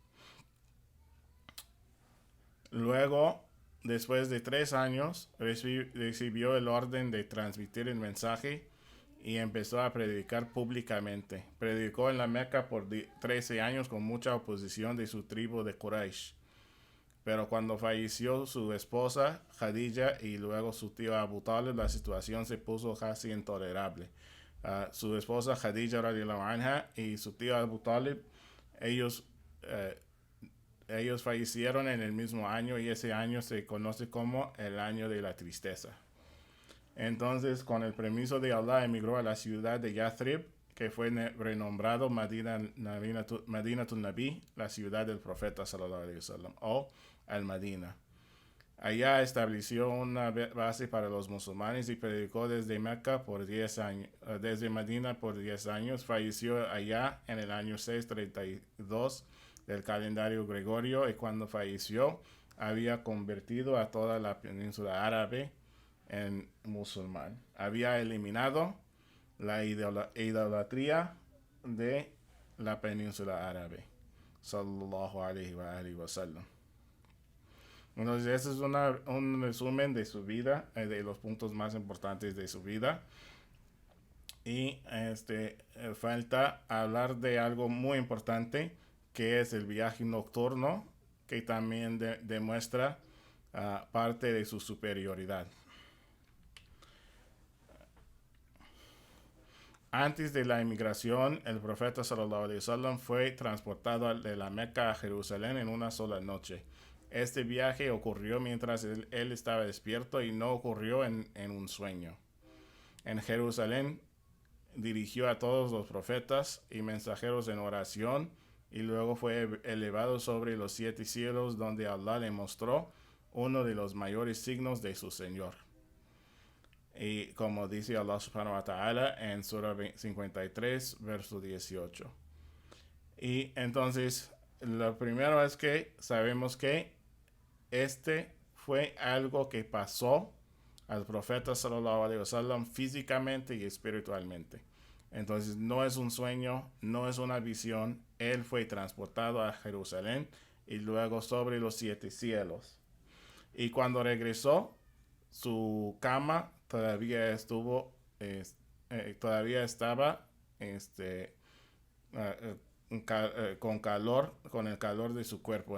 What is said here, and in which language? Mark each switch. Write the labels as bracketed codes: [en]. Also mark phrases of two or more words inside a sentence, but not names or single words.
[es] Luego, después de 3 años, recibió el orden de transmitir el mensaje y empezó a predicar públicamente. Predicó en la Meca por 13 años con mucha oposición de su tribu de Quraysh. Pero cuando falleció su esposa Khadija y luego su tío Abu Talib, la situación se puso casi intolerable. Su esposa Khadija [ar] رضي الله عنها [es] y su tío Abu Talib, ellos fallecieron en el mismo año, y ese año se conoce como el año de la tristeza. Entonces, con el permiso de Allah, emigró a la ciudad de Yathrib, que fue renombrado Madinatul Nabi, la ciudad del profeta [ar] صلى الله عليه وسلم, [es] o Al-Madina. Allá estableció una base para los musulmanes y predicó desde Mecca por 10 años, desde Madina por 10 años. Falleció allá en el año 632 del calendario gregorio, y cuando falleció había convertido a toda la península árabe en musulmán. Había eliminado la idolatría de la península árabe. [ar] صلى الله عليه وسلم. [es] Entonces, ese es un resumen de su vida, de los puntos más importantes de su vida. Y falta hablar de algo muy importante, que es el viaje nocturno, que también demuestra parte de su superioridad. Antes de la inmigración, el profeta [ar] صلى الله عليه وسلم [es] fue transportado de la Meca a Jerusalén en una sola noche. Este viaje ocurrió mientras él estaba despierto y no ocurrió en un sueño. En Jerusalén dirigió a todos los profetas y mensajeros en oración, y luego fue elevado sobre los 7 cielos, donde Allah le mostró uno de los mayores signos de su Señor. Y como dice Allah [ar] سبحانه وتعالى [es] en Surah 53, verso 18. Y entonces, lo primero es que sabemos que fue algo que pasó al profeta [ar] صلى الله عليه وسلم [es] físicamente y espiritualmente. Entonces, no es un sueño, no es una visión. Él fue transportado a Jerusalén y luego sobre los 7 cielos. Y cuando regresó, su cama todavía estaba con el calor de su cuerpo.